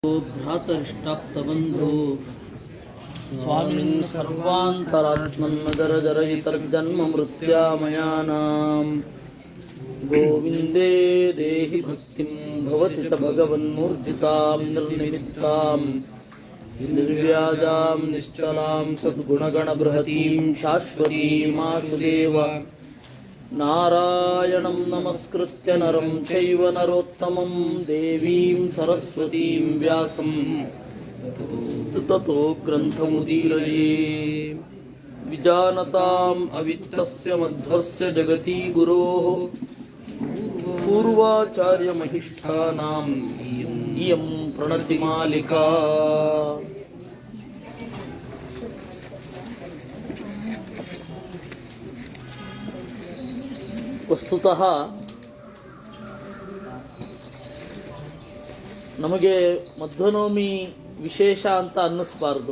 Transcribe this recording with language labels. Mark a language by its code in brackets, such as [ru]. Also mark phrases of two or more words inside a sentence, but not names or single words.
[sa] ಭ್ರಾತರಿಷ್ಟಾಪ್ತಬಂಧು ಸ್ವಾಮಿನ್ ಸರ್ವಾಂತರಾತ್ಮನ್ನದರಜರಯಿತರ್ಜನ್ಮ ಮೃತ್ಯಾಮಯಾನಾಂ ಗೋವಿಂದೇ ದೇಹಿ ಭಕ್ತಿಂ ಭವತಿ ಸ ಭಗವನ್ಮೂರ್ಜಿತಾಂ ನಿರ್ನಿಮಿತ್ತಾಂ ನಿರ್ವ್ಯಾಜಾಂ ನಿಶ್ಚಲಾಂ ಸದ್ಗುಣಗಣ ಬೃಹತೀಂ ಶಾಶ್ವತೀಂ ಆಸುದೇವ ನಾರಾಯಣಂ ನಮಸ್ಕೃತ್ಯ ನರಂ ಚೈವ ನರೋತ್ತಮಂ ದೇವೀಂ ಸರಸ್ವತೀಂ ವ್ಯಾಸಂ ತತೋ ಗ್ರಂಥಮುದೀರಯೇ ವಿಜಾನತಾಂ ಅವಿತ್ತಸ್ಯ ಮಧ್ವಸ್ಯ ಜಗತಿ ಗುರೋಃ ಪೂರ್ವಾಚಾರ್ಯ ಮಹಿಷ್ಠಾನಾಂ ಇಯಂ ಪ್ರಣತಿ ಮಾಲಿಕಾ. [kn] ವಸ್ತುತಃ ನಮಗೆ ಮಧ್ವನವಮಿ ವಿಶೇಷ ಅಂತ ಅನ್ನಿಸ್ಬಾರ್ದು.